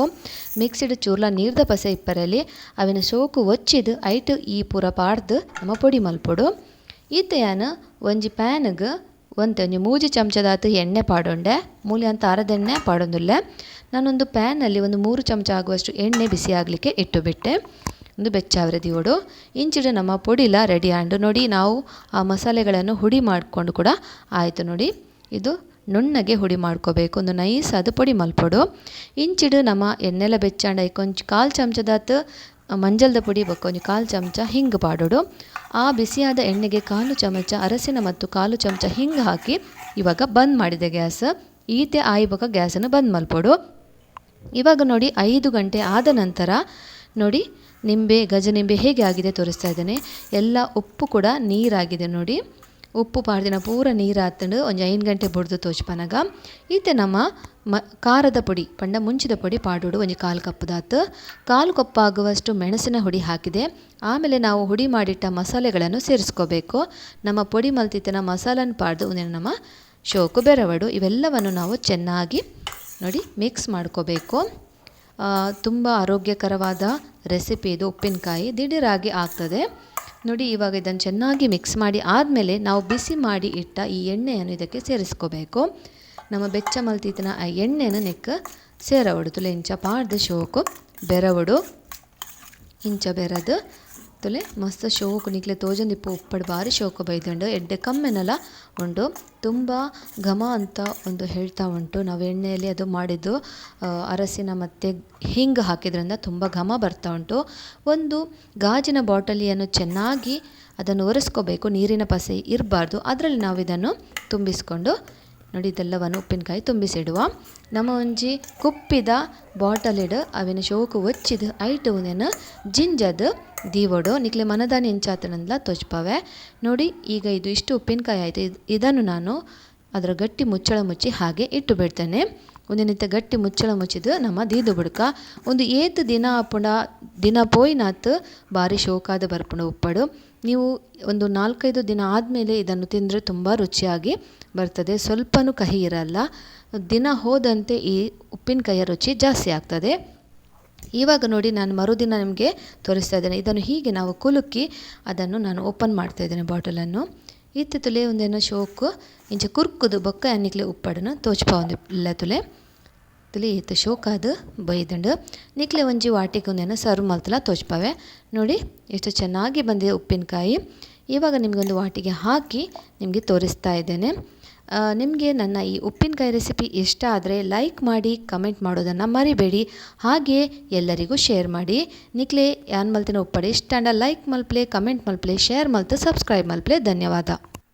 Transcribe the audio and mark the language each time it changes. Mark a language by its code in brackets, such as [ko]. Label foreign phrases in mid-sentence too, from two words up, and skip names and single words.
[tcy] ಮಿಕ್ಸಿಡ್ ಚೂರ್ಲ ನೀರ್ದ ಪಸೆ ಇಪ್ಪರಲ್ಲಿ ಅವಿನ ಸೋಕು ಒಚ್ಚಿದು ಐಟು ಈ ಪೂರ ಪಾಡ್ದು ನಮ್ಮ ಪೊಡಿ ಮಲ್ಪೊಡು. ಈತೆಯನ್ನು ಒಂಜಿ ಪ್ಯಾನ್ಗೆ ಒಂಜಿ 3 ಚಮಚದಾತು ಎಣ್ಣೆ ಪಾಡೊಂಡೆ. ಮೂಲೆ ಅಂತ ಅರದೆಣ್ಣೆ ಪಾಡೊಂದುಲ್ಲೆ. [kn] ನಾನೊಂದು ಪ್ಯಾನಲ್ಲಿ ಒಂದು 3 ಚಮಚ ಆಗುವಷ್ಟು ಎಣ್ಣೆ ಬಿಸಿ ಆಗಲಿಕ್ಕೆ ಇಟ್ಟು ಬಿಟ್ಟೆ. [tcy] ಒಂದು ಬೆಚ್ಚಾವರೆ ದಿವಡು ಇಂಚಿಡು ನಮ್ಮ ಪೊಡಿಲ ರೆಡಿ ಆಂಡು. [kn] ನೋಡಿ, ನಾವು ಆ ಮಸಾಲೆಗಳನ್ನು ಹುಡಿ ಮಾಡಿಕೊಂಡು ಕೂಡ ಆಯಿತು. ನೋಡಿ, ಇದು ನುಣ್ಣಗೆ ಹುಡಿ ಮಾಡ್ಕೋಬೇಕು. [tcy] ಒಂದು ನೈಸ್ ಅದು ಪೊಡಿ ಮಲ್ಪೊಡು. ಇಂಚಿಡು ನಮ್ಮ ಎಣ್ಣೆಲ್ಲ ಬೆಚ್ಚಾಂಡ ಕೊಂಚ 1/4 ಚಮಚದಾತು ಮಂಜಲ್ದ ಪುಡಿ ಬಕ್ಕೊಂಜಿ 1/4 ಚಮಚ ಹಿಂಗೆ ಪಾಡೋಡು. [kn] ಆ ಬಿಸಿಯಾದ ಎಣ್ಣೆಗೆ 1/4 ಚಮಚ ಅರಸಿನ ಮತ್ತು 1/4 ಚಮಚ ಹಿಂಗೆ ಹಾಕಿ ಇವಾಗ ಬಂದ್ ಮಾಡಿದೆ ಗ್ಯಾಸ್. [tcy] ಈತೆ ಆಯ್ವಾಗ ಗ್ಯಾಸನ್ನು ಬಂದ್ ಮಲ್ಪೊಡು. [kn] ಇವಾಗ ನೋಡಿ, 5 ಗಂಟೆ ಆದ ನಂತರ ನೋಡಿ ಗಜನಿಂಬೆ ಹೇಗೆ ಆಗಿದೆ ತೋರಿಸ್ತಾ ಇದ್ದೇನೆ. ಎಲ್ಲ ಉಪ್ಪು ಕೂಡ ನೀರಾಗಿದೆ. ನೋಡಿ, [tcy] ಉಪ್ಪು ಪಾಡ್ದಿನ ಪೂರ ನೀರು ಹಾತಂಡು ಒಂದು 5 ಗಂಟೆ ಬುಡ್ದು ತೋಚ್ಪನಾಗ ಈತೆ ನಮ್ಮ ಖಾರದ ಪುಡಿ ಪಂಡ ಮುಂಚಿದ ಪುಡಿ ಪಾಡೋಡು. [kn] ಒಂದು 1/4 ಕಪ್ದಾತು 1/4 ಕಪ್ ಆಗುವಷ್ಟು ಮೆಣಸಿನ ಹುಡಿ ಹಾಕಿದೆ. ಆಮೇಲೆ ನಾವು ಹುಡಿ ಮಾಡಿಟ್ಟ ಮಸಾಲೆಗಳನ್ನು ಸೇರಿಸ್ಕೋಬೇಕು. [tcy] ನಮ್ಮ ಪೊಡಿ ಮಲ್ತಿತ್ತಿನ ಮಸಾಲನ ಪಾಡ್ದು ಒಂದು ನಮ್ಮ ಶೋಕು ಬೆರವಡು [kn] ಇವೆಲ್ಲವನ್ನು ನಾವು ಚೆನ್ನಾಗಿ ನೋಡಿ ಮಿಕ್ಸ್ ಮಾಡ್ಕೋಬೇಕು. ತುಂಬ ಆರೋಗ್ಯಕರವಾದ ರೆಸಿಪಿ ಇದು. ಉಪ್ಪಿನಕಾಯಿ ದಿಢೀರಾಗಿ ಆಗ್ತದೆ. ನೋಡಿ, ಇವಾಗ ಇದನ್ನು ಚೆನ್ನಾಗಿ ಮಿಕ್ಸ್ ಮಾಡಿ ಆದಮೇಲೆ ನಾವು ಬಿಸಿ ಮಾಡಿ ಇಟ್ಟ ಈ ಎಣ್ಣೆಯನ್ನು ಇದಕ್ಕೆ ಸೇರಿಸ್ಕೋಬೇಕು. [tcy] ನಮ್ಮ ಬೆಚ್ಚ ಮಲ್ತಿತ್ತಿನ ಆ ಎಣ್ಣೆನ ನೆಕ್ಕ ಸೇರವಡು ತುಲೆ ಇಂಚ ಪಾಡ್ದು ಶೋಕು ಬೆರವಡು. ಇಂಚ ಬೆರದು ತುಲೆ ಮಸ್ತ್ ಶೋಕು ನಿಕ್ಲೆ ತೋಜೊಂದಿಪ್ಪು ಉಪ್ಪಡು ಬಾರಿ ಶೋಕು ಬೈದುಂಡು. ಎಡ್ಡೆ ಕಮ್ಮೆನಲ್ಲ ಉಂಡು, [kn] ತುಂಬ ಘಮ ಅಂತ ಒಂದು ಹೇಳ್ತಾ ಉಂಟು. ನಾವು ಎಣ್ಣೆಯಲ್ಲಿ ಅದು ಮಾಡಿದ್ದು ಅರಸಿನ ಮತ್ತು ಹಿಂಗೆ ಹಾಕಿದ್ರಿಂದ ತುಂಬ ಘಮ ಬರ್ತಾ ಉಂಟು. ಒಂದು ಗಾಜಿನ ಬಾಟಲಿಯನ್ನು ಚೆನ್ನಾಗಿ ಅದನ್ನು ಒರೆಸ್ಕೋಬೇಕು, ನೀರಿನ ಪಸೆ ಇರಬಾರ್ದು. ಅದರಲ್ಲಿ ನಾವು ಇದನ್ನು ತುಂಬಿಸ್ಕೊಂಡು ನೋಡಿ ಇದೆಲ್ಲವನ್ನು ಉಪ್ಪಿನಕಾಯಿ ತುಂಬಿಸಿಡುವ. [tcy] ನಮ್ಮ ಒಂಜಿ ಕುಪ್ಪಿದ ಬಾಟಲಿಡು ಅವಿನ ಶೋಕು ಒಚ್ಚಿದು ಐಟು ಉನೇನು ಜಿಂಜದು ದೀವಡು ನಿಕ್ಲೆ ಮನದಾನಿ ಇಂಚಾತನಂದ್ಲ ತೊಚ್ಪವೆ. [kn] ನೋಡಿ, ಈಗ ಇದು ಇಷ್ಟು ಉಪ್ಪಿನಕಾಯಿ ಆಯಿತು. ಇದನ್ನು ನಾನು ಅದರ ಗಟ್ಟಿ ಮುಚ್ಚಳ ಮುಚ್ಚಿ ಹಾಗೆ ಇಟ್ಟು ಬಿಡ್ತೇನೆ. [tcy] ಒಂದಿನಿತ್ತ ಗಟ್ಟಿ ಮುಚ್ಚಳ ಮುಚ್ಚಿದು ನಮ್ಮ ದೀದು ಬುಡ್ಕ ಒಂದು 8 ದಿನ ಆಪುಂಡ ದಿನ ಪೋಯ್ನಾತ್ ಭಾರಿ ಶೋಕಾದ ಬರ್ಪುಂಡು ಉಪ್ಪಡು. [kn] ನೀವು ಒಂದು 4-5 ದಿನ ಆದಮೇಲೆ ಇದನ್ನು ತಿಂದರೆ ತುಂಬ ರುಚಿಯಾಗಿ ಬರ್ತದೆ. ಸ್ವಲ್ಪನೂ ಕಹಿ ಇರಲ್ಲ. ದಿನ ಹೋದಂತೆ ಈ ಉಪ್ಪಿನಕಾಯಿಯ ರುಚಿ ಜಾಸ್ತಿ ಆಗ್ತದೆ. ಇವಾಗ ನೋಡಿ, ನಾನು ಮರುದಿನ ನಿಮಗೆ ತೋರಿಸ್ತಾ ಇದ್ದೇನೆ. ಇದನ್ನು ಹೀಗೆ ನಾವು ಕುಲುಕಿ ಅದನ್ನು ನಾನು ಓಪನ್ ಮಾಡ್ತಾ ಇದ್ದೇನೆ ಬಾಟಲನ್ನು. [tcy] ಇತ್ತು ತುಲೆ ಒಂದೇನೋ ಶೋಕು ಇಂಚ ಕುರ್ಕುದು ಬೊಕ್ಕ ಅನ್ನಿಕ್ಲೆ ಉಪ್ಪಡನ್ನು ತೋಚ್ಪ ಇಲ್ಲ ತುಲೆ ತುಲೆ ಇತ್ತು ಶೋಕಾದು ಬೈದಂಡು ನಿಕ್ಲೆ ಒಂಜಿ ವಾಟಿಗೆ ಒಂದೇನೋ ಸರ್ವ್ ಮಲ್ತಲ ತೋಚ್ಪವೆ. [kn] ನೋಡಿ ಎಷ್ಟು ಚೆನ್ನಾಗಿ ಬಂದಿದೆ ಉಪ್ಪಿನಕಾಯಿ. ಇವಾಗ ನಿಮಗೊಂದು ವಾಟಿಗೆ ಹಾಕಿ ನಿಮಗೆ ತೋರಿಸ್ತಾ ಇದ್ದೇನೆ. ನಿಮಗೆ ನನ್ನ ಈ ಉಪ್ಪಿನಕಾಯಿ ರೆಸಿಪಿ ಇಷ್ಟ ಆದರೆ ಲೈಕ್ ಮಾಡಿ, ಕಮೆಂಟ್ ಮಾಡೋದನ್ನು ಮರಿಬೇಡಿ. ಹಾಗೆಯೇ ಎಲ್ಲರಿಗೂ ಶೇರ್ ಮಾಡಿ. [tcy] ನಿಕ್ಲೆ ಯಾನ್ ಮಲ್ತಿನ ಉಪ್ಪಡೆ ಇಷ್ಟ ಅಂಡ ಲೈಕ್ ಮಲ್ಪ್ಲೆ, ಕಮೆಂಟ್ ಮಲ್ಪ್ಲೆ, ಶೇರ್ ಮಲ್ತು ಸಬ್ಸ್ಕ್ರೈಬ್ ಮಲ್ಪ್ಲೆ. ಧನ್ಯವಾದ.